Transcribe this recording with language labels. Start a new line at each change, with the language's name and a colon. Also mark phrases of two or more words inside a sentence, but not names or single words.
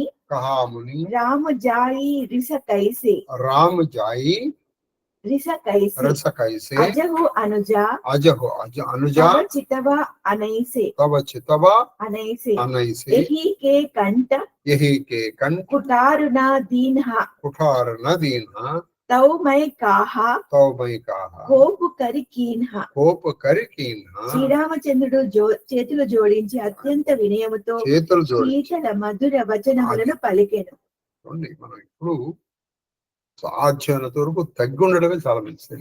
Awadhi: राम जाई रिस कैसे रिस कैसे अजहु अनुजा अनुजा तब चितवा अनैसे यही के कंठ कुठार न दीन्हा तौ मैं काहा कोपु करि कीन्हा
Telugu: శ్రీరామచంద్రుడు చేతులు జోడించి అత్యంత వినయముతో శీతల మధుర వచనములను పలికెను. మనం ఇప్పుడు సాధ్యమైనంత వరకు తగ్గి ఉండడమే చాలా మంచిది.